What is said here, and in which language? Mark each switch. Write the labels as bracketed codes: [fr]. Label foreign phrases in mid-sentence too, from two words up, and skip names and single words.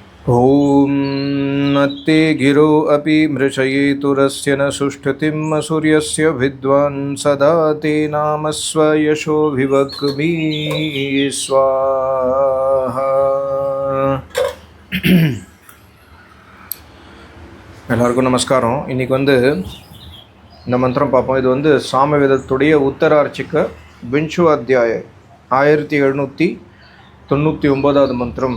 [sa] ॐ नत्ते गिरो अपि मृषयेतुरस्य न सुष्ठुतिम् सूर्यस्य विद्वान् सदा ते नाम स्वयशोभिवक्मि स्वाहा. [ta] எல்லாருக்கும் நமஸ்காரம். இன்றைக்கி இந்த மந்திரம் பார்ப்போம். இது சாமவேதத்துடைய உத்தரார்ச்சிக்க விஞ்சு அத்தியாய 1799வது மந்திரம்.